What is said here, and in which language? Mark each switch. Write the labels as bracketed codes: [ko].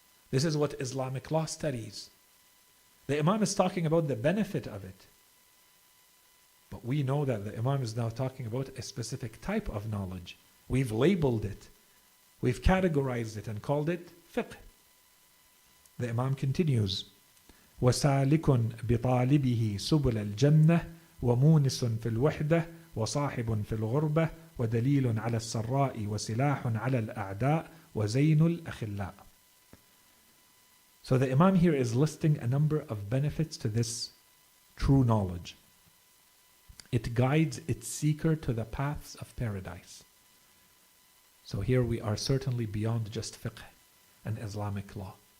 [en] This is what Islamic law studies. The Imam is talking about the benefit of it. But we know that the Imam is now talking about a specific type of knowledge. We've labeled it. We've categorized it and called it fiqh. The Imam continues, [ar] وَسَالِكٌ بِطَالِبِهِ سُبُلَ الْجَنَّةِ وَمُونِسٌ فِي الْوَحْدَةِ وَصَاحِبٌ فِي الْغُرْبَةِ وَدَلِيلٌ عَلَى السَّرَّاءِ وَسِلَاحٌ عَلَى الْأَعْدَاءِ وَزَيْنُ الْأَخِلَّاءِ. [en] So the Imam here is listing a number of benefits to this true knowledge. It guides its seeker to the paths of paradise. So here we are certainly beyond just fiqh and Islamic law.